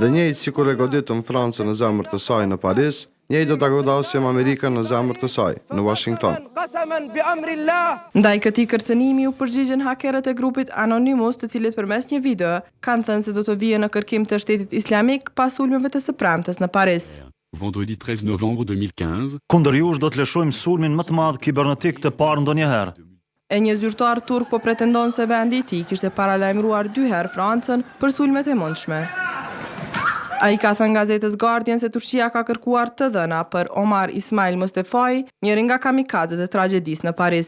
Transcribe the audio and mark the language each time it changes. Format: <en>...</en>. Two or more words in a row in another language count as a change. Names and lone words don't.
<sq>Dhe njëjtë sikur e goditëm Francën në zemër të saj në Paris, Njëjtë do ta godasjem Amerikën në zemër të saj, në Washington. Ndaj këtij kërcënimi u përgjigjen hakerët e grupit Anonymous, të cilët përmes një video kanë thënë se do të vijnë në kërkim të Shtetit Islamik pas sulmeve të së premtes në Paris.</sq> <fr>Vendredi 13 novembre 2015.</fr> <sq>Kundër jush do të lëshojmë sulmin më të madh kibernetik të parë ndonjëherë. E një zyrtar turk po pretendon se vendi i tij kishte paralajmëruar 2 herë Francën për sulmet e mundshme. Ai ka thënë gazetës Guardian se Turqia ka kërkuar të dhëna për Omar Ismail Mostefai, njëri nga kamikazet e tragjedisë në Paris.</sq>